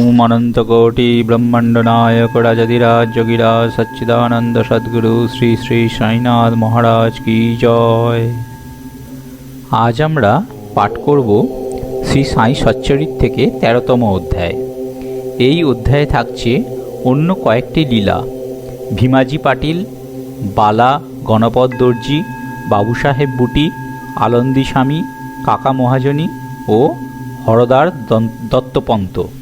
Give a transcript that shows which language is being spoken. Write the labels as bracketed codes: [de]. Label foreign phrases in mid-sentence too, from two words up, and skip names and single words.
[hi] अनंतकोटि ब्रह्मांड नायक राजधिराज जोगिराज सच्चिदानंद सद्गुरु श्री श्री साईनाथ महाराज की जय। [bn] आज আমরা পাঠ করব শ্রী সাই সচ্চরিত থেকে 13তম অধ্যায়। এই অধ্যায়ে থাকছে অন্য কয়েকটি লীলা। ভীমাজি পাটিল, বালা গণপত দর্জি, বাবু সাহেব বুটি, আনন্দী স্বামী, কাকা মহাজনী ও হরদার দত্তপন্ত।